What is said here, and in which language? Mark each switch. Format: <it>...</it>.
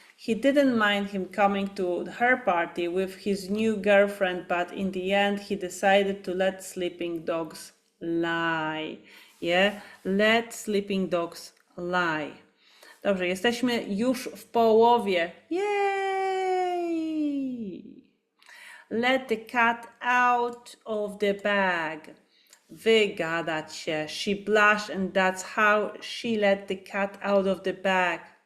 <en>He didn't mind him coming to her party with his new girlfriend, but in the end he decided to let sleeping dogs lie. Yeah? Let sleeping dogs lie.</en> <pl>Dobrze, jesteśmy już w połowie. Yay!</pl> <en>Let the cat out of the bag.</en> <pl>Wygadać się.</pl> <en>She blushed and that's how she let the cat out of the bag.</en>